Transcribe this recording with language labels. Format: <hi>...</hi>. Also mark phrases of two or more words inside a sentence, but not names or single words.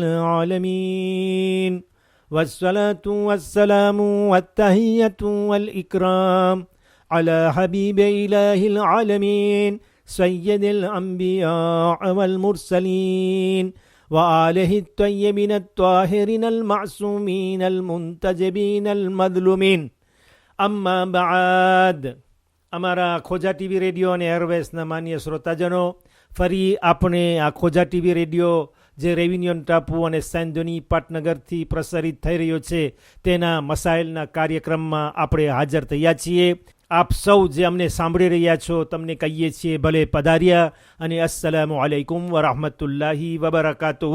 <ar>العالمين والصلاة والسلام والتحية والإكرام على حبيب إله العالمين سيد الأنبياء والمرسلين وآله الطيبين الطاهرين المعصومين المنتجبين المظلومين أما بعد</ar> <gu>અમારા ખોજા</gu> <en>TV radio</en> <gu>અને એરવેસના માન્ય શ્રોતાજનો, ફરી આપણે આ ખોજા</gu> <en>TV radio</en> <gu>જે રેવિન્યુન ટાપુ અને સેન્ડોની પાટનગરથી પ્રસારિત થઈ રહ્યો છે તેના મસાઇલના કાર્યક્રમમાં આપણે હાજર થયા છીએ. આપ સૌ જે અમને સાંભળી રહ્યા છો તમને કહીએ છીએ ભલે પધાર્યા અને</gu> <ar>السلام عليكم ورحمة الله وبركاته.</ar>